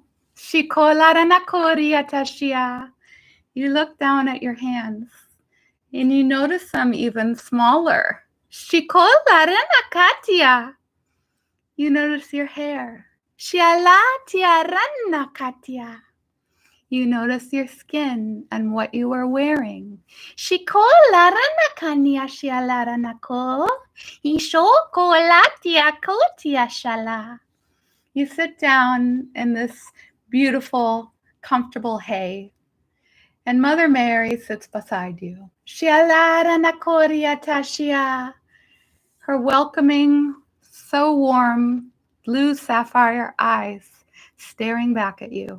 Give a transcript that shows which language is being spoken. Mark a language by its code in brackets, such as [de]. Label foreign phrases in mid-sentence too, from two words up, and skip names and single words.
[en] Shikolaranakoriatashia. You look down at your hands, and you notice them even smaller. Shikolaranakatia. You notice your hair. Shialatiaranakatia. You notice your skin and what you are wearing. Shikolaranakania shialaranako. Ishokolatia. You sit down in this beautiful, comfortable hay, and Mother Mary sits beside you. Shialaranakoriatashia. Her welcoming, so warm, blue sapphire eyes staring back at you.